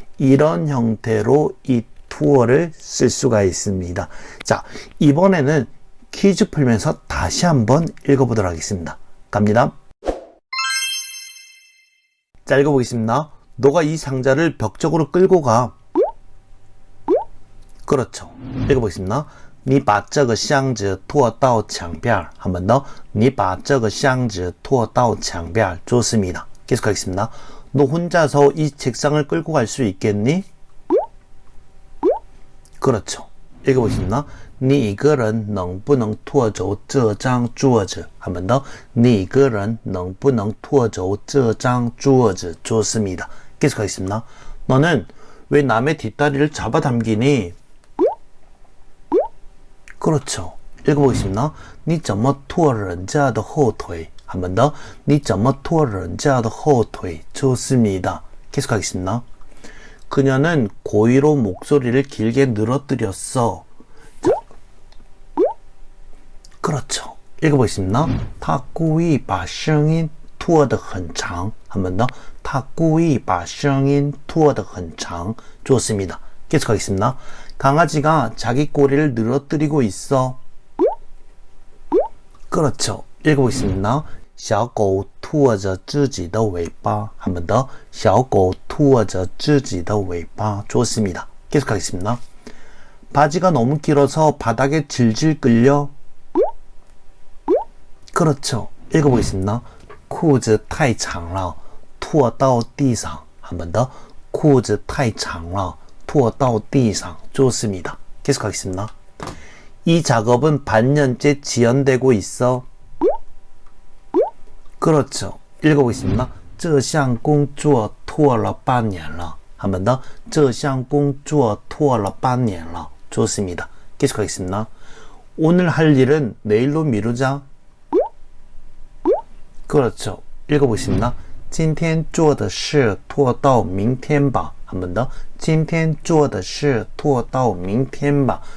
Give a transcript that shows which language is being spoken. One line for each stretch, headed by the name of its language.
Korean: 이런 형태로 이 투어를 쓸 수가 있습니다. 자, 이번에는 퀴즈 풀면서 다시 한번 읽어보도록 하겠습니다. 갑니다. 자, 읽어보겠습니다. 너가 이 상자를 벽 쪽으로 끌고 가. 그렇죠. 읽어보겠습니다.
Chinese: 你把这个箱子拖到墙边.
Korean: 한 번 더.
Chinese: 你把这个箱子拖到墙边.
Korean: 좋습니다. 계속하겠습니다. 너 혼자서 이 책상을 끌고 갈 수 있겠니? 그렇죠. 읽어보겠습니다.
Chinese: 你一个人能不能拖走这张桌子?
Korean: 한 번 더.
Chinese: 你一个人能不能拖走这张桌子?
Korean: 좋습니다. 계속하겠습니다. 너는 왜 남의 뒷다리를 잡아당기니? 그렇죠. 읽어보겠습니다.
Chinese: 你怎么拖人家的后腿?
Korean: 한 번 더.
Chinese: 你怎么拖人家的后腿?
Korean: 좋습니다. 계속하겠습니다. 그녀는 고의로 목소리를 길게 늘어뜨렸어. 자, 그렇죠. 읽어보겠습니다.
Chinese: 他故意把声音拖得很长.
Korean: 한 번 더.
Chinese: 他故意把声音拖得很长.
Korean: 좋습니다. 계속하겠습니다. 강아지가 자기 꼬리를 늘어뜨리고 있어. 그렇죠. 읽어보겠습니다.
Chinese: 小狗拖着自己的尾巴.
Korean: 한 번 더.
Chinese: 小狗拖着自己的尾巴.
Korean: 좋습니다. 계속하겠습니다. 바지가 너무 길어서 바닥에 질질 끌려. 그렇죠. 읽어보겠습니다.
Chinese: 裤子太长了拖到地上.
Korean: 한 번 더.
Chinese: 裤子太长了拖到地上.
Korean: 좋습니다. 계속하겠습니다. 이 작업은 반년째 지연되고 있어. 그렇죠. 읽어보겠습니다.
Chinese: 这项工作拖了半年了.
Korean: 한 번 더.
Chinese: 这项工作拖了半年了.
Korean: 좋습니다. 계속하겠습니다. 오늘 할 일은 내일로 미루자. 그렇죠. 읽어보겠습니다.
Chinese: 今天做的事拖到明天吧.
Korean: 한 번 더.
Chinese: 今天做的事拖到明天吧.